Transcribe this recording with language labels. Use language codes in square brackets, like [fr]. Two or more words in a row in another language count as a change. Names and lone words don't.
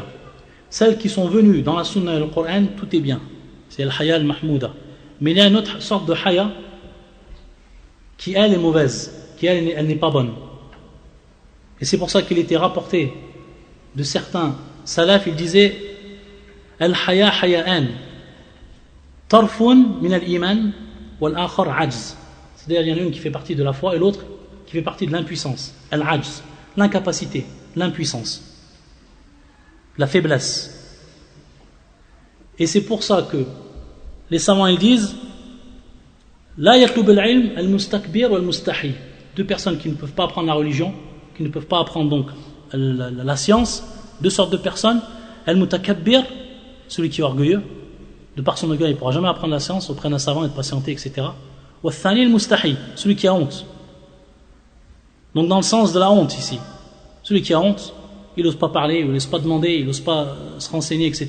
[fr] Celles qui sont venues dans la sunna et le Coran, tout est bien. C'est le [ar] حياء المحمودة. [fr] Mais il y a une autre sorte de haya qui elle est mauvaise, qui elle n'est pas bonne. Et c'est pour ça qu'il était rapporté de certains salaf, ils disaient [ar] الحياء حياءان طرف من الإيمان والآخر عجز. [fr] C'est-à-dire il y en a une qui fait partie de la foi et l'autre qui fait partie de l'impuissance, al-ajz, l'incapacité, l'impuissance, la faiblesse. Et c'est pour ça que les savants ils disent [ar] لا يطلب العلم المستكبر والمستحي. [fr] Deux personnes qui ne peuvent pas apprendre la religion, qui ne peuvent pas apprendre donc la science, deux sortes de personnes, al-mutakabbir, celui qui est orgueilleux, de par son orgueil il ne pourra jamais apprendre la science auprès d'un savant et de patienter, etc. [ar] والثاني المستحي, [fr] celui qui a honte. Donc dans le sens de la honte ici, celui qui a honte, il n'ose pas parler, il n'ose pas demander, il n'ose pas se renseigner, etc.